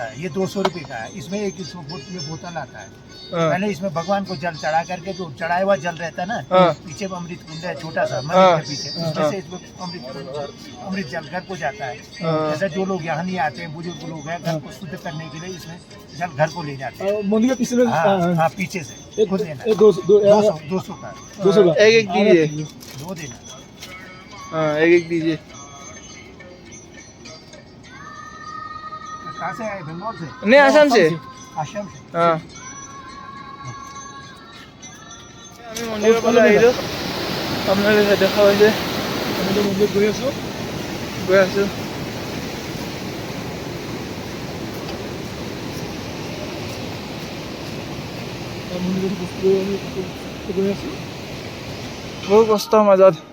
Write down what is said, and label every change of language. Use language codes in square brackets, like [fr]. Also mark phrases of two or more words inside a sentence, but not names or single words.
[hi] है ये 200 रुपए का है इसमें एक ये बोतल आता है पहले इसमें भगवान को जल चढ़ा करके जो चढ़ाया हुआ जल रहता है ना पीछे अमृत कुंड है छोटा सा मंदिर के पीछे उसमें से इसमें अमृत जल घर को जाता है जैसे जो लोग यहाँ नहीं आते हैं बुजुर्ग लोग हैं घर को शुद्ध करने के लिए इसमें जल घर को ले जाते हैं मंदिर के पीछे हाँ पीछे से खुद लेना 200 का एक दीजिए दो देना हाँ एक दीजिए कहाँ से आए बंगाल से नहीं आसाम से हाँ [as] আমি মন্দিৰৰ পৰা আহিলোঁ আপোনালোকে দেখা পাইছে আমি মন্দিৰত গৈ আছোঁ মন্দিৰৰ বস্তু গৈ আছোঁ বহু কষ্টৰ মাজত